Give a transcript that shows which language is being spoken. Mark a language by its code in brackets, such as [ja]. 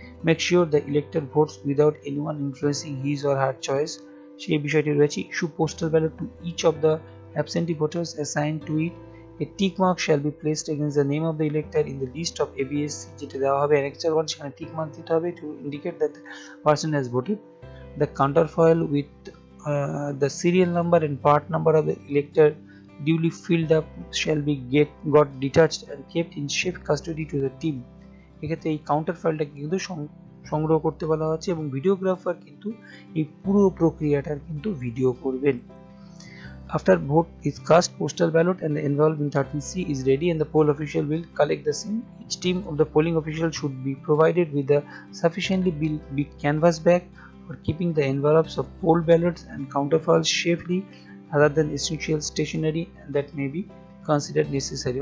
[en] make sure the elector votes without anyone influencing his or her choice, [bn] সেই বিষয়টি রয়েছে। [en] issue postal ballot to each of the absentee voters assign to it, a tick mark shall be placed against the name of the elector in the list of ABSC, [bn] যেটা দেওয়া হবে annexure 1, সেখানে tick mark দিতে হবে [en] To indicate that the person has voted. The counterfoil with the serial number and part number of the elector duly filled up shall be got detached and kept in safe custody to the team। [bn] এক্ষেত্রে এই counter ফাইলটাকে কিন্তু সংগ্রহ করতে বলা হচ্ছে এবং videographer কিন্তু এই পুরো প্রক্রিয়াটার কিন্তু ভিডিও করবেন। [en] After vote is cast, postal ballot and the envelope in 13C is ready and the poll official will collect the same. Each team of the polling official should be provided with a sufficiently big canvas bag for keeping the envelopes of poll ballots and counterfoils safely, other than essential stationery that may be considered necessary।